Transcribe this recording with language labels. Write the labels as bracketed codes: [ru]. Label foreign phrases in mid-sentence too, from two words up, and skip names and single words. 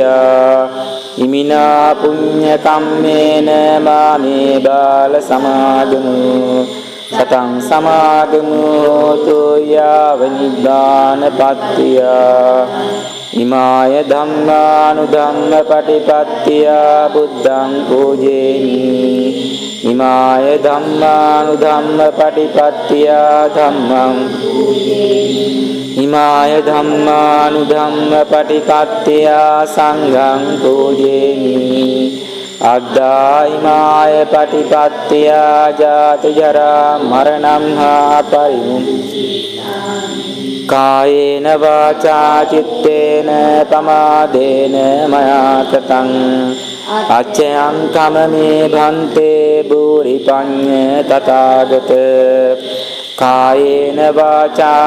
[pi] ඉමිනා පුඤ්ඤ කම්මේන මාමේ බාල සමාගමු සතං සමාගමු තු යාව නිබ්බාන පත්තිය ඉමාය ධම්මානුධම්ම පටිපත්තිය බුද්ධං පූජේමි ඉමාය ධම්මානුධම්ම පටිපත්තිය ධම්මං ඉමාය ධම්මානුධම්ම පටිපත්තිය සංඝං පූජේමි අද්දා ඉමාය පටිපත්තිය ජාති ජරා මරණං හා කායේන වාචා චිත්තේන පමාදේන මයා කතං අච්චයං කමමේ භන්තේ භූරි පඤ්ඤ තථාගත කායේන වාචා